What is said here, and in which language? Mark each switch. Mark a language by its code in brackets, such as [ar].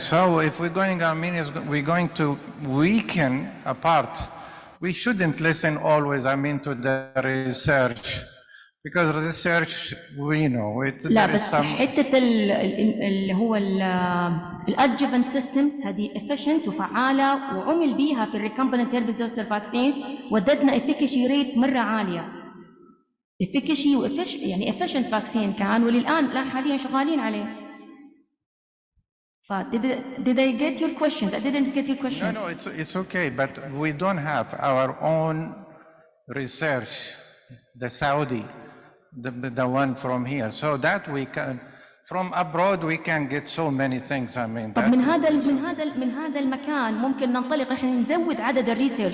[en] So if we're going to weaken a part, we shouldn't listen always, to the research. Because research, we know it. [ar] لا بس حتة اللي هو الادجفنت سيستمز هذه efficient وفعالة وعمل بيها في الريكامبينت هيربيز زوستر فاكسينز، ودتنا efficacy ريت مرة عالية. efficacy يعني efficient فاكسين كان، وللآن حاليا شغالين عليه. [en] Did I get your questions? I didn't get your questions. No, it's okay, but we don't have our own research, the Saudi. The one from here, so that we can from abroad we can get so many things. [ar] طب من هذا المكان ممكن ننطلق احنا نزود عدد الريسيرش.